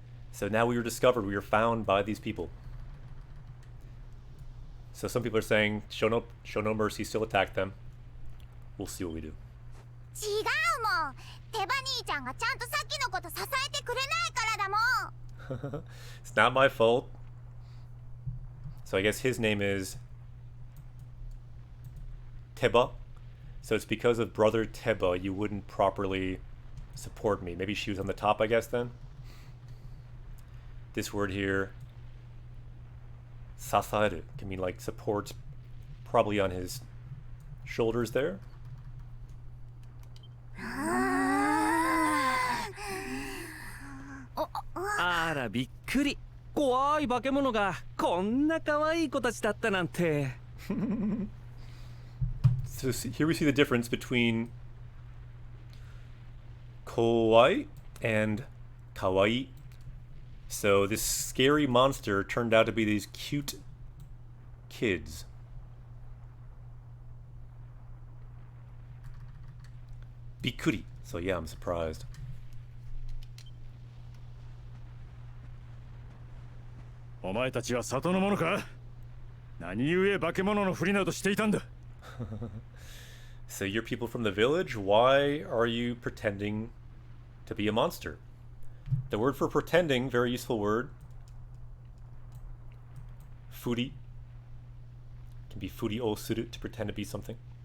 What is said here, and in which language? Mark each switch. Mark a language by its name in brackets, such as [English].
[English] So now we were discovered, we were found by these people. So some people are saying, show no mercy, still attack them. We'll see what we do. [Japanese] 違うもん。手羽兄ちゃんがちゃんとさっきのこと支えてくれないからだもん。 [English] It's not my fault. So I guess his name is Teba. So it's because of brother Teba you wouldn't properly support me. Maybe she was on the top, I guess, then? This word here, sasaeru, can mean like support, probably on his shoulders there. [Japanese] あらびっくり。怖い化け物がこんな可愛い子たちだったなんて。 [English] So here we see the difference between kawaii and kawaii. So this scary monster turned out to be these cute kids. Bikuri. So yeah, I'm surprised. [Japanese] お前たちは里の者か？何故化け物のふりなどしていたんだ？ [English] So you're people from the village? Why are you pretending to be a monster? The word for pretending, very useful word. Furi. Can be [Japanese] furi o suru, [English] to pretend to be something.